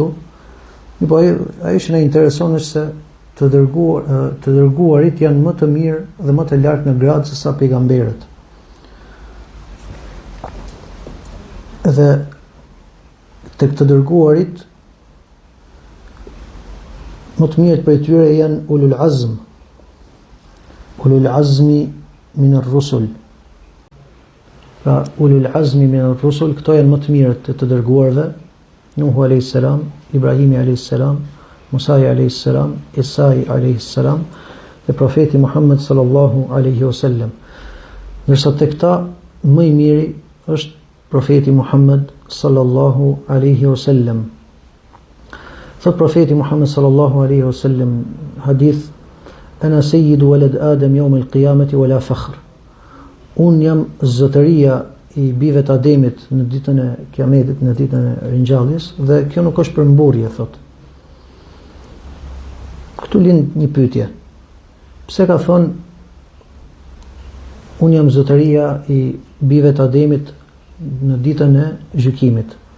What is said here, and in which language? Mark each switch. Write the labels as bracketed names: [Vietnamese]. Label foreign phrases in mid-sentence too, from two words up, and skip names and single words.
[Albanian] Po ajo që na intereson është se të dërguarit janë më të mirë dhe më të lartë në gradë se sa pejgamberët. Dhe tek të dërguarit më të mirët prej tyre janë [Arabic] أولو العزم من الرسل. Pra أولو العزم من الرسل, [Albanian] këto janë më të mirët të dërguarve: Nuhu [Arabic] عليه السلام, [Albanian] Ibrahimi [Arabic] عليه السلام, [Albanian] Musa [Arabic] عليه السلام, [Albanian] Isa [Arabic] عليه السلام [Albanian] dhe profeti Muhammed [Arabic] صلى الله عليه وسلم. [Albanian] Ndërsa tek këta më i miri është profeti Muhammed [Arabic] صلى الله عليه وسلم. [Albanian] Thot profeti [Arabic] Muhammed صلى الله عليه وسلم حديث أنا سيد ولد آدم يوم القيامة ولا فخر. [Albanian] Unë jam zotëria i bijve të Ademit në ditën e Kiametit, në ditën e ringjalljes, dhe kjo nuk është përmburje, thot. Këtu lind një pyetje. Pse ka thonë unë jam zotëria i bijve të Ademit në ditën e gjykimit?